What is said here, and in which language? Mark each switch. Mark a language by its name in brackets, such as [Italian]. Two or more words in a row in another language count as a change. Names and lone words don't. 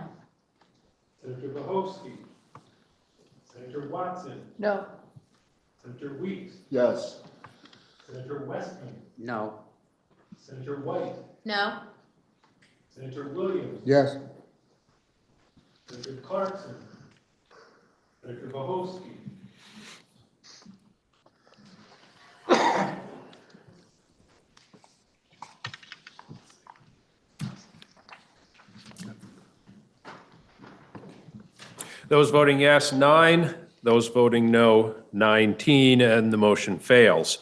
[English] Senator Bohofsky? Senator Watson? No. Senator Weeks? Yes. Senator Westman? No. Senator White? No. Senator Williams? Yes. Senator Clarkson? Senator Bohofsky? Those voting yes, 9. Those voting no, 19, and the motion fails.